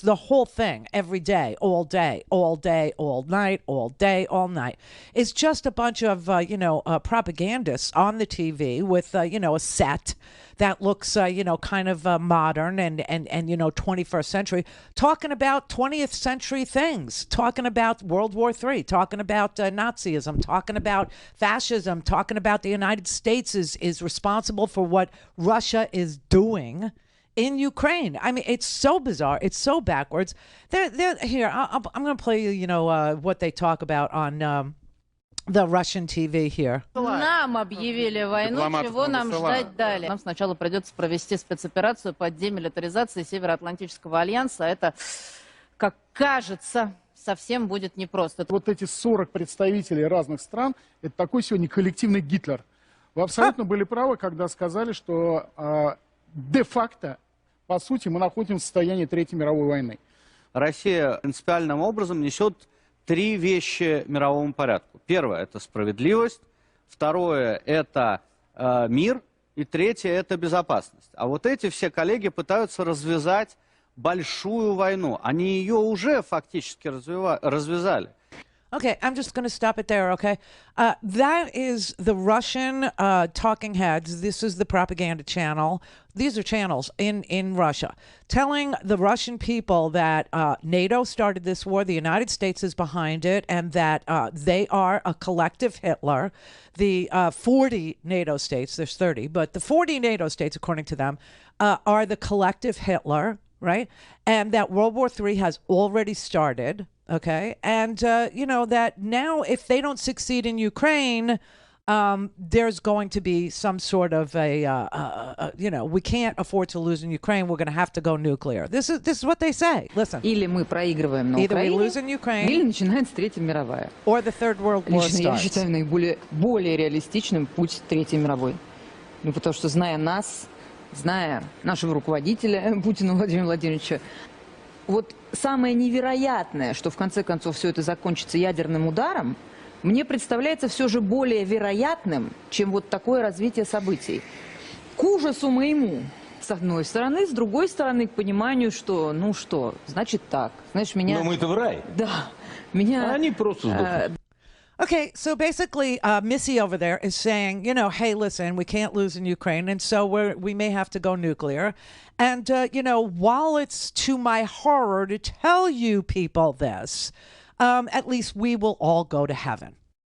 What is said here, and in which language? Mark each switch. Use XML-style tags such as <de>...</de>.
<en>The whole thing, every day, all day, all night, all day, all night, is just a bunch of propagandists on the TV with a set that looks kind of modern and 21st century, talking about 20th century things, talking about World War III, talking about Nazism, talking about fascism, talking about the United States is responsible for what Russia is doing in Ukraine. I mean, it's so bizarre. It's so backwards. They're here. I'm going to play you, what they talk about on the Russian TV here.</en> <ru>Нам объявили войну, чего нам ждать далее? Нам сначала придется провести спецоперацию по демилитаризации Североатлантического альянса. Это, как кажется, совсем будет непросто. Вот эти 40 представителей разных стран, это такой сегодня коллективный Гитлер. Вы абсолютно были правы, когда сказали, что де-факто, по сути, мы находимся в состоянии Третьей мировой войны. Россия принципиальным образом несет три вещи мировому порядку. Первое – это справедливость, второе – это мир, и третье – это безопасность. А вот эти все коллеги пытаются развязать большую войну. Они ее уже фактически развязали.</ru> <en>Okay, I'm just going to stop it there, okay? That is the Russian talking heads. This is the propaganda channel. These are channels in Russia telling the Russian people that NATO started this war, the United States is behind it, and that they are a collective Hitler. The 40 NATO states, there's 30, but the 40 NATO states, according to them, are the collective Hitler, right? And that World War III has already started. Okay. And, that now if they don't succeed in Ukraine, there's going to be some sort of we can't afford to lose in Ukraine. We're going to have to go nuclear. This is what they say. Listen.</en> <ru>Или мы проигрываем на</ru> <en>Either we lose in Ukraine,</en> <ru>или начинается Третья мировая.</ru> <en>Or the Third World War</en> <ru>Лично</ru> <en>starts.</en> <ru>Я считаю наиболее реалистичным путь Третьей мировой. Потому что, зная нас, зная нашего руководителя Путина Владимира Владимировича, вот самое невероятное, что в конце концов все это закончится ядерным ударом, мне представляется все же более вероятным, чем вот такое развитие событий. К ужасу моему, с одной стороны, с другой стороны, к пониманию, что, ну что, значит так. Знаешь, меня... Но мы-то в рай. Да. Меня... А они просто сдохнут.</ru> <en>Okay, so basically, Missy over there is saying, you know, hey, listen, we can't lose in Ukraine, and so we may have to go nuclear. And, you know, while it's to my horror to tell you people this, at least we will all go to heaven.</en>